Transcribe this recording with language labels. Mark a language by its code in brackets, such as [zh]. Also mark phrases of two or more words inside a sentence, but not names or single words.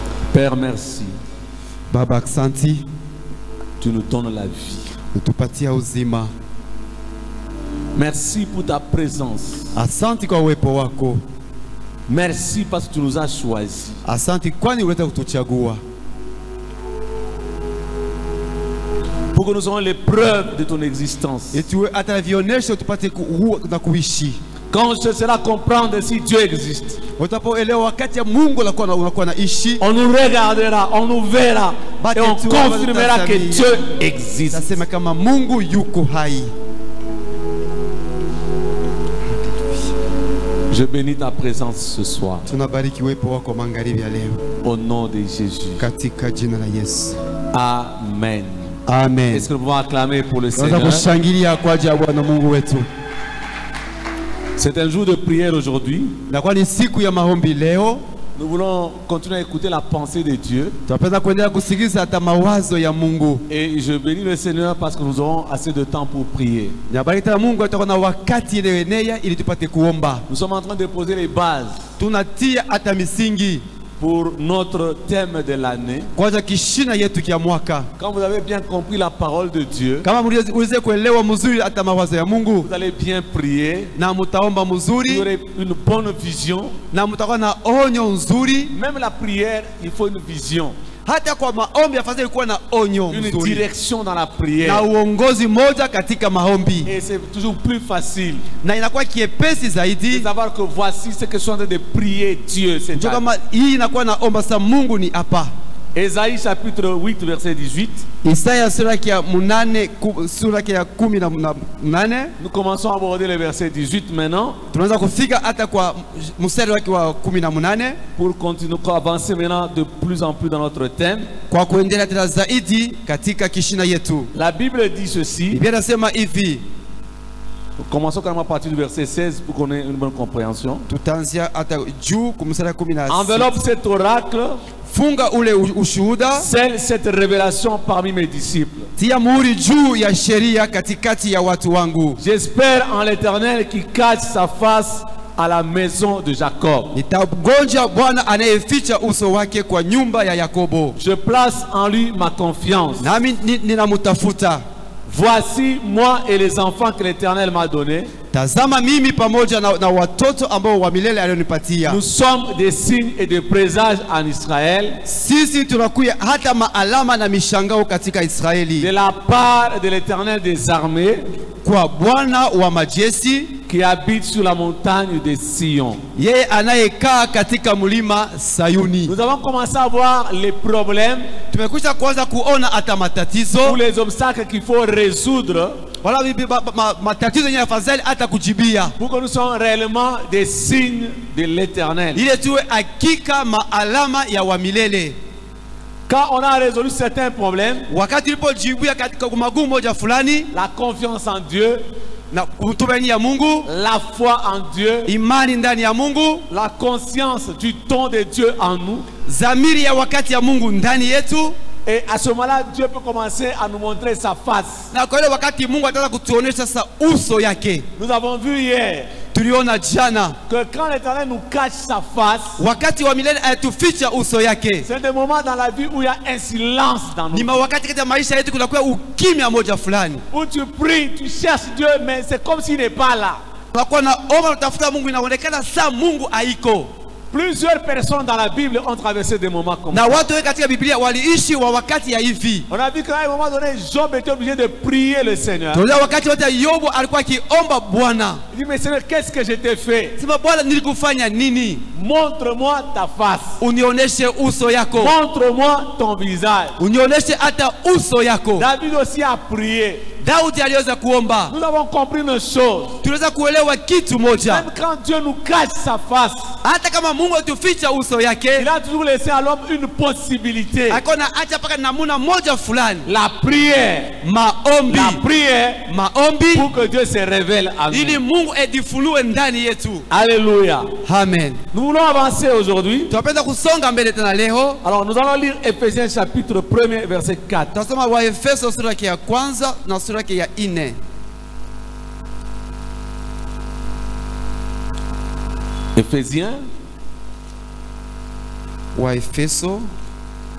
[fr] Père, merci. [sw] Baba aksanti, [fr] Tu nous donnes la vie. [sw] utupatia uzima. [fr] Merci pour ta présence. [sw] Asante kwa uwepo wako. [fr] Merci parce que tu nous as choisis. [sw] Asante kwani uleta kutuchagua. [fr] Pour que nous ayons les preuves de ton existence. [sw] Eti hata vionesho tupate na kuishi. [fr] Quand je serai comprendre si Dieu existe, [sw] Utapoelewa wakati ya Mungu unakuwa naishi, [fr] on nous regardera, on nous verra et on confirmera que Dieu existe. [sw] Tasema kama Mungu yuko hai. [fr] Je bénis ta présence ce soir. [sw] Tunabariki uwepo wako magharibi ya leo. [fr] Au nom de Jésus. [sw] Katika jina la Yesu. [fr] Amen. [sw] Amen. [fr] Est-ce que nous pouvons acclamer pour le Seigneur? [sw] Kushangilia kwa ajili ya Bwana Mungu wetu. [fr] C'est un jour de prière aujourd'hui. [sw] Nakuwa ni siku ya maombi leo. [fr] Nous voulons continuer à écouter la pensée de Dieu. [sw] Tunapenda kuendelea kusikiliza hata mawazo ya Mungu. [fr] Et je bénis le Seigneur parce que nous aurons assez de temps pour prier. [sw] Nabariki Mungu atakuwa na wakati ile ili tupate kuomba. [fr] Nous sommes en train de poser les bases [sw] Tunatia hata misingi [fr] pour notre thème de l'année. [sw] Kwanza kishina yetu kia mwaka. [fr] Quand vous avez bien compris la parole de Dieu, [sw] Kama mliweze kuelewa mzuri hata mawazo ya Mungu, [fr] vous allez bien prier. [sw] na mtaomba mzuri, [fr] Vous aurez une bonne vision. [sw] na mtakuwa na onyo nzuri. [fr] Même la prière, il faut une vision. [sw] Hata kwa maombi afadhali kuwa na onyo [fr] Une [sw] nzuri. [fr] direction dans la prière. [sw] Na uongozi moja katika maombi. [fr] Et c'est toujours plus facile [sw] Na inakuwa kiepesi [fr] de [sw] zaidi. [fr] savoir que voici ce que je suis en train de prier Dieu. C'est [sw] Kama hii inakuwa naomba sa Mungu ni hapa. [fr] Ésaïe chapitre 8 verset 18. [sw] Isaya sura ya 18. [fr] Nous commençons à aborder le verset 18 maintenant. [sw] Tunaanza kufika hata kwa mstari wake wa 18 [fr] pour continuer à avancer maintenant de plus en plus dans notre thème. [sw] Kwa kuendelea tena zaidi katika kishina yetu. [fr] La Bible dit ceci. [sw] Biblia inasema hivi. [fr] Commençons quand même à partir du verset 16 pour qu'on ait une bonne compréhension. [sw] Tutaanzia hata juu kumsara 16. [fr] Enveloppe cet oracle. [sw] Funga ule ushuhuda. [fr] Scelle cette révélation parmi mes disciples. [sw] Tia muhuri juu ya sheria katikati ya watu wangu. [fr] J'espère en l'Éternel qui cache sa face à la maison de Jacob. [sw] Nitagonja Bwana anayeficha uso wake kwa nyumba ya Yakobo. [fr] Je place en lui ma confiance. [sw] Nami ninamutafuta. [fr] Voici moi et les enfants que l'Éternel m'a donnés. [sw] Tazama mimi pamoja na watoto ambao wa milele alionipatia. [fr] Nous sommes des signes et des présages en Israël. [sw] Sisi tunakuya hata maalama na mishangao katika Israeli. [fr] De la part de l'Éternel des armées. [sw] Kwa Bwana wa majeshi [fr] qui habite sur la montagne de Sion. [sw] Yeye anayekaa katika mlima Sayuni. [fr] Nous avons commencé à voir les problèmes. [sw] Tumekwisha kuanza kuona hata matatizo. [fr] Ou les obstacles qu'il faut résoudre. [sw] Wala matatizo yenye afadhali hata kujibia. [fr] Pour que nous soyons réellement des signes de l'Éternel. [sw] Ile tuwe hakika maalama ya wa milele. [fr] Quand on a résolu certains problèmes, [sw] wakati ulipojibia katika magumu moja fulani, [fr] la confiance en Dieu, [sw] na kutumainia ya Mungu, [fr] la foi en Dieu, [sw] imani ndani ya Mungu, [fr] la conscience du don de Dieu en nous, [sw] zamiri ya wakati ya Mungu ndani yetu. [fr] Et à ce moment-là, Dieu peut commencer à nous montrer sa face. [sw] Na kwa ile wakati Mungu ataanza kutuonesha sasa uso yake. [fr] Nous avons vu hier [sw] tuliona jana [fr] que quand l'Éternel nous cache sa face, [sw] wakati wa milele atuficha uso yake. [fr] C'est des moments dans la vie où il y a un silence dans nous. [sw] Ni wakati katika maisha yetu kuna kuwa ukimya moja fulani. [fr] Où tu pries, tu cherches Dieu, mais c'est comme s'il n'est pas là. [sw] Unakuwa naomba utafuta Mungu, inaonekana saa Mungu haiko. [fr] Plusieurs personnes dans la Bible ont traversé des moments comme ça. [sw] Na watu wengi katika Biblia waliishi wa wakati ya hivi. [fr] On a vu qu'à un moment donné, Job était obligé de prier le Seigneur. [sw] Tunaona wakati wote Yobu alikuwa akiomba Bwana. [fr] Il dit, mais Seigneur, qu'est-ce que je t'ai fait? [sw] Sema Bwana, nilikufanya nini? [fr] Montre-moi ta face. [sw] Unioneshe uso yako. [fr] Montre-moi ton visage. [sw] Unioneshe hata uso yako. [fr] David aussi a prié. [sw] Daudi aliweza kuomba. [fr] Nous avons compris une chose. [sw] Tunaweza kuelewa kitu moja. [fr] Même quand Dieu nous cache sa face, [sw] hata kama Mungu atuficha uso yake, [fr] il a toujours laissé à l'homme une possibilité. [sw] Akona acha paka namuna moja fulani. [fr] La prière. [sw] Maombi. [fr] La prière. [sw] Maombi. [fr] Pour que Dieu se révèle à nous. [sw] Ili Mungu edifunue ndani yetu. [fr] Alléluia. [sw] Amen. [fr] Nous voulons avancer aujourd'hui. [sw] Tunapenda kusonga mbele tena leo. [fr] Alors nous allons lire Ephésiens chapitre 1 verset 4. [sw] Tasoma wa Efeso sura ya kwanza na sura ya 4. [fr] Ephésiens [sw] wa Efeso